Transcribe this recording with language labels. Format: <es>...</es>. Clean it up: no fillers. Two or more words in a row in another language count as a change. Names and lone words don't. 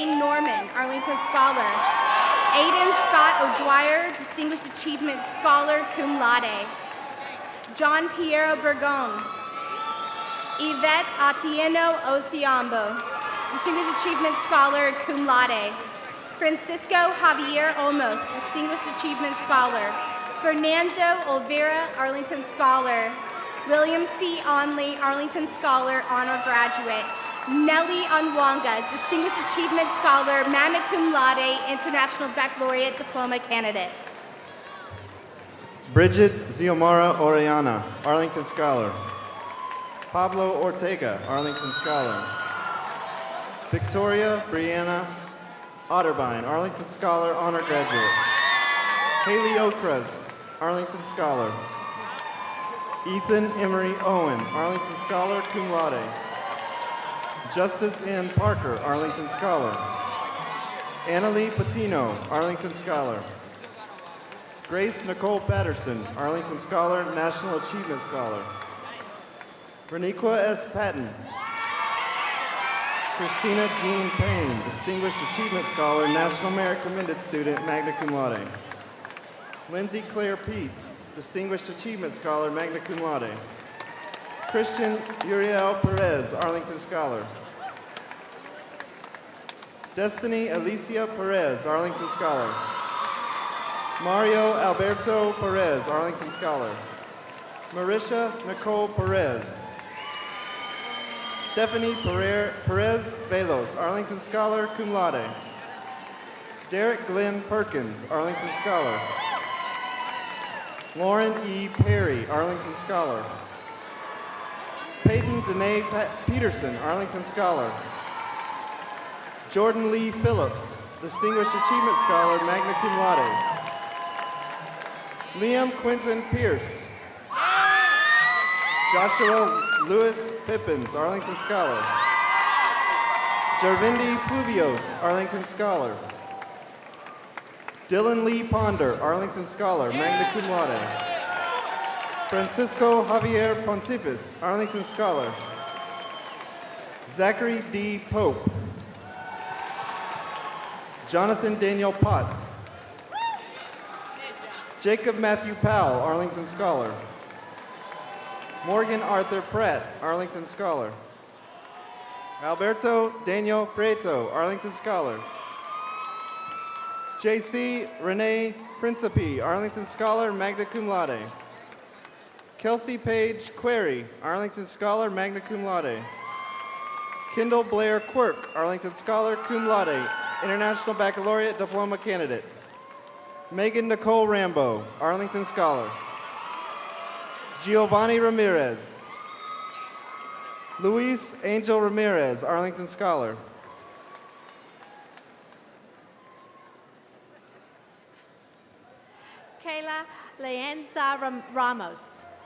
<en>Norman, Arlington Scholar. Aiden Scott O'Dwyer, Distinguished Achievement Scholar,</en> <la>cum laude.</la> <en>John Piero Bergon. Yvette Atieno Othiambo, Distinguished Achievement Scholar,</en> <la>cum laude.</la> <en>Francisco Javier Olmos, Distinguished Achievement Scholar. Fernando Olvera, Arlington Scholar. William C. Onley, Arlington Scholar, Honor Graduate. Nellie Onwanga, Distinguished Achievement Scholar,</en> <la>magna cum laude,</la> <en>International Baccalaureate Diploma candidate. Bridget Ziomara Orellana, Arlington Scholar. Pablo Ortega, Arlington Scholar. Victoria Brianna Otterbein, Arlington Scholar, Honor Graduate. Haley Okrust, Arlington Scholar. Ethan Emery Owen, Arlington Scholar,</en> <la>cum laude.</la> <en>Justice N. Parker, Arlington Scholar. Annalie Patino, Arlington Scholar. Grace Nicole Patterson, Arlington Scholar, National Achievement Scholar. Reniqua S. Patton. Christina Jean Payne, Distinguished Achievement Scholar, National Merit Commended Student,</en> <la>magna cum laude.</la> <en>Lindsay Claire Pete, Distinguished Achievement Scholar,</en> <la>magna cum laude.</la> <en>Christian Uriel Perez, Arlington Scholar. Destiny Alicia Perez, Arlington Scholar. Mario Alberto Perez, Arlington Scholar. Marisha Nicole Perez. Stephanie Perez Velos, Arlington Scholar,</en> <la>cum laude.</la> <en>Derek Glenn Perkins, Arlington Scholar. Lauren E. Perry, Arlington Scholar. Peyton Danae Peterson, Arlington Scholar. Jordan Lee Phillips, Distinguished Achievement Scholar,</en> <la>magna cum laude.</la> <en>Liam Quinton Pierce. Joshua Lewis Pippins, Arlington Scholar. Jervindi Pluvios, Arlington Scholar. Dylan Lee Ponder, Arlington Scholar,</en> <la>magna cum laude.</la> <en>Francisco Javier Pontifis, Arlington Scholar. Zachary D. Pope. Jonathan Daniel Potts. Jacob Matthew Powell, Arlington Scholar. Morgan Arthur Pratt, Arlington Scholar. Alberto Daniel Prieto, Arlington Scholar. J.C. Renee Principe, Arlington Scholar,</en> <la>magna cum laude.</la> <en>Kelsey Page Query, Arlington Scholar,</en> <la>magna cum laude.</la> <en>Kendall Blair Quirk, Arlington Scholar,</en> <la>cum laude,</la> <en>International Baccalaureate Diploma candidate. Megan Nicole Rambo, Arlington Scholar. Giovanni Ramirez. Luis Angel Ramirez, Arlington Scholar. Kayla Leanza Ramos.</en>